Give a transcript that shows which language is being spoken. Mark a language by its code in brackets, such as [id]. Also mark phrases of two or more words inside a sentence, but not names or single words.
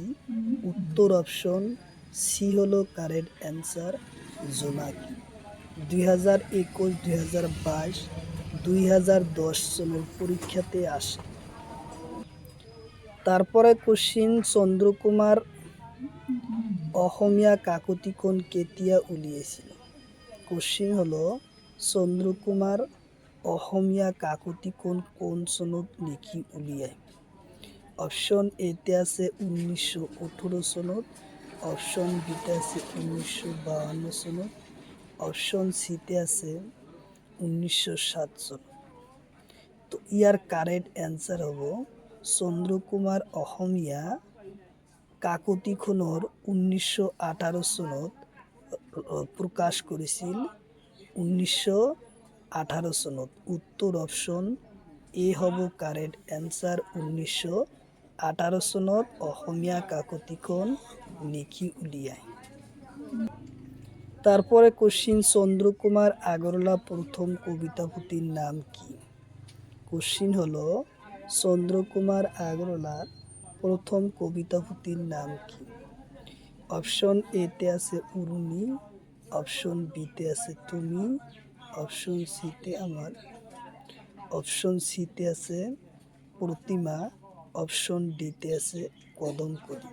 [bn] উত্তর অপশন সি হলো [en] correct answer, [bn] জোনাকি। 2021, 2022, 2010 চনের পরীক্ষাতে আসে। তারপরে কোশ্চিন, [as] চন্দ্রকুমার অসমীয়া কাকতিখন কেতিয়া উলিয়াইছিল? [bn] কোশ্চিন হলো [as] চন্দ্রকুমার অসমীয়া কাকতিখন কোন চনত লিখি উলিয়ায়? অপশন এতে আছে 1918 চনত, অপশন বিতে আছে 1952 চনত, অপশন সিতে আছে 1907 চনত। তো ইয়ার [en] correct answer [as] হব চন্দ্রকুমার অসমীয়া কাকতিখনৰ 1918 চনত [bn] প্রকাশ করেছিল। [as] 18 চনত। উত্তর অপশন এ হ'ব [en] correct answer. [as] 1918 চনত অসমীয়া কাকতিখন লিখি উলিয়ায়। [bn] তারপরে কোশ্চিন, চন্দ্রকুমার আগরওয়ালা প্রথম কবিতা পুঁথির নাম কি? কোশ্চিন হলো চন্দ্রকুমার আগরওয়ালার প্রথম কবিতা পুঁথির নাম কি? অপশন এতে আছে উর্মি, অপশন বিতে আছে তুমি, অপশন সিতে অপশন সিতে আছে প্রতিমা, অপশন ডিতে আছে কদমকলি।